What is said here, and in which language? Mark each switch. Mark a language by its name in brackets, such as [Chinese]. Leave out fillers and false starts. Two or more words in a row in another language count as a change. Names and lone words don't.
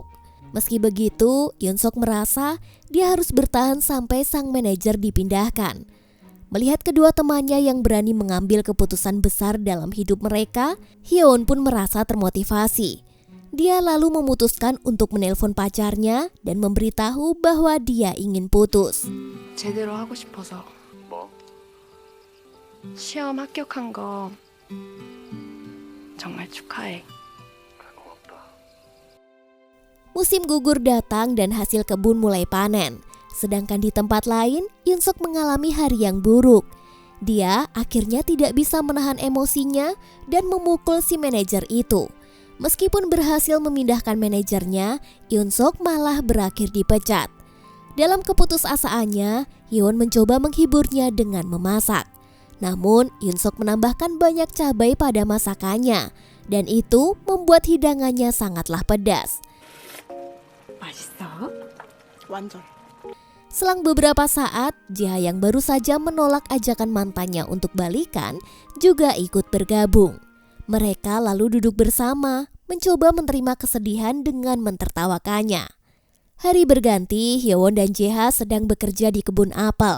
[Indonesian] Meski begitu, Yunsok merasa dia harus bertahan sampai sang manajer dipindahkan. Melihat kedua temannya yang berani mengambil keputusan besar dalam hidup mereka, Hyewon pun merasa termotivasi. Dia lalu memutuskan untuk menelpon pacarnya dan memberitahu bahwa dia ingin putus. [Korean] 제대로 하고 싶어서. 뭐? 시험 합격한 거 정말 축하해. 고맙다. [Indonesian] Musim gugur datang dan hasil kebun mulai panen. Sedangkan di tempat lain, Yunsok mengalami hari yang buruk. Dia akhirnya tidak bisa menahan emosinya dan memukul si manajer itu. Meskipun berhasil memindahkan manajernya, Yunsok malah berakhir dipecat. Dalam keputusasaannya, Hyewon mencoba menghiburnya dengan memasak. Namun, Yunsok menambahkan banyak cabai pada masakannya, dan itu membuat hidangannya sangatlah pedas. [Korean] 맛있어? 완전. [Indonesian] Selang beberapa saat, Jeha yang baru saja menolak ajakan mantannya untuk balikan juga ikut bergabung. Mereka lalu duduk bersama, mencoba menerima kesedihan dengan mentertawakannya. Hari berganti, Hyewon dan Jeha sedang bekerja di kebun apel.